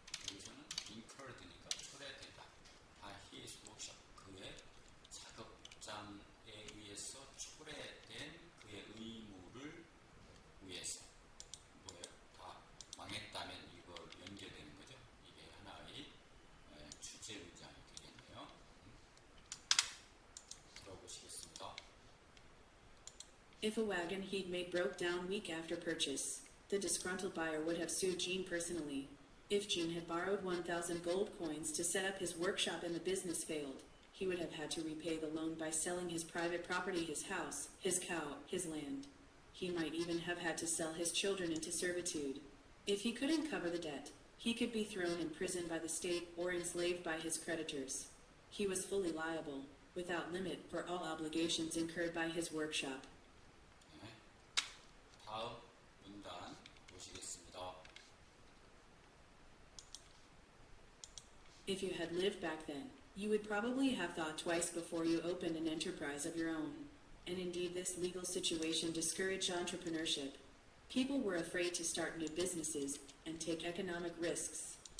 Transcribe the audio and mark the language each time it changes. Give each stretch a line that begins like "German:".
Korean: 여기서는 incurred니까 초래되다.
English: by his workshop,
Korean: 그의 작업장에 의해서 초래된 그의 의무를 위해서. 뭐예요? 다 망했다면 이걸 연결되는 거죠. 이게 하나의 주제 문장이 되겠네요. 들어보시겠습니다.
English: If a wagon he'd made broke down week after purchase, the disgruntled buyer would have sued Gene personally. If Gene had borrowed 1,000 gold coins to set up his workshop and the business failed, he would have had to repay the loan by selling his private property, his house, his cow, his land. He might even have had to sell his children into servitude. If he couldn't cover the debt, he could be thrown in prison by the state or enslaved by his creditors. He was fully liable, without limit, for all obligations incurred by his workshop.
Korean: 네. 다음 문단 보시겠습니다.
English: If you had lived back then, you would probably have thought twice before you opened an enterprise of your own. And indeed, this legal situation discouraged entrepreneurship. People were afraid to start new businesses and take economic risks.